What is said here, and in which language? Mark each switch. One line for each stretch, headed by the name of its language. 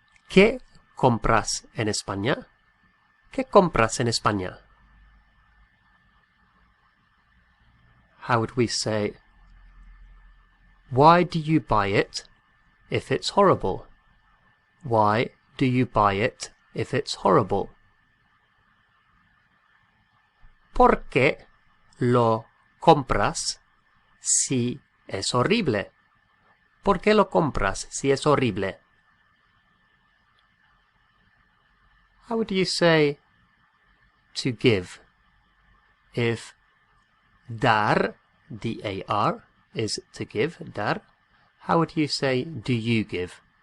Spanish: ¿Qué compras en España? ¿Qué compras en España?
English: How would we say, why do you buy it if it's horrible? Why do you buy it if it's horrible?
Spanish: ¿Por qué lo compras si es horrible? ¿Por qué lo compras si es horrible?
English: How would you say to give if dar, D-A-R, is to give, dar? How would you say do you give?